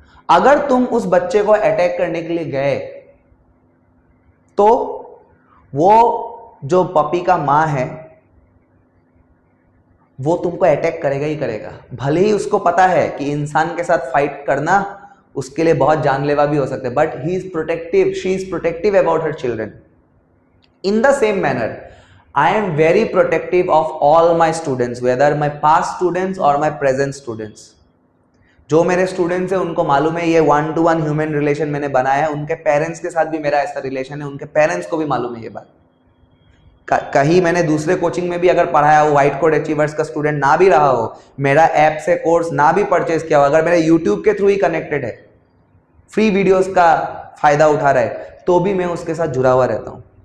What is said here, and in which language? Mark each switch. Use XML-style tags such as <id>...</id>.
<hi>अगर तुम उस बच्चे को अटैक करने के लिए गए तो वो जो पपी का माँ है वो तुमको अटैक करेगा ही करेगा। भले ही उसको पता है कि इंसान के साथ फाइट करना उसके लिए बहुत जानलेवा भी हो सकता है,</hi> <en>But he is protective, she is protective about her children. In the same manner I am very protective of all my students, whether my past students or my present students.</en> <hi>जो मेरे स्टूडेंट्स हैं उनको मालूम है ये 1-to-1 human relation मैंने बनाया है। उनके पेरेंट्स के साथ भी मेरा ऐसा रिलेशन है, उनके पेरेंट्स को भी मालूम है ये बात। कहीं मैंने दूसरे कोचिंग में भी अगर पढ़ाया हो, व्हाइट कोड अचीवर्स का स्टूडेंट ना भी रहा हो, मेरा ऐप से कोर्स ना भी परचेज किया हो, अगर मेरे यूट्यूब के थ्रू ही कनेक्टेड है, फ्री वीडियोस का फायदा उठा रहा है, तो भी मैं उसके साथ जुड़ा हुआ रहता हूं।</hi>